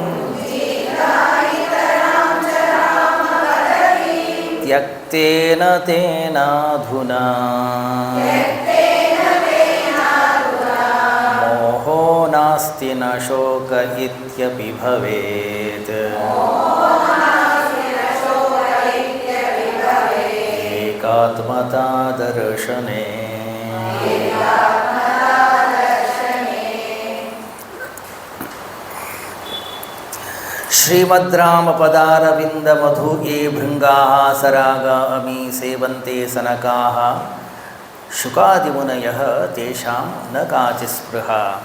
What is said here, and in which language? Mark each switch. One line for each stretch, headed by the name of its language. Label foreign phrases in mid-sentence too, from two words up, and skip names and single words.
Sanskrit: त्यक्तेन तेनाधुना मोहो नास्ति न शोक इत्यपि भवेत् एकात्मता दर्शने ಶ್ರೀಮದ್ ರಾಮ ಪದಾರವಿಂದ ಮಧು ಯೇ ಭೃಂಗಾಃ ಸರಾಗಾಮಿ ಸೇವಂತೆ ಸನಕಾಃ ಶುಕಾದಿಮುನಯಃ ತೇಷಾಂ ನ ಕಾಚಿತ್ ಸ್ಪೃಹಾ.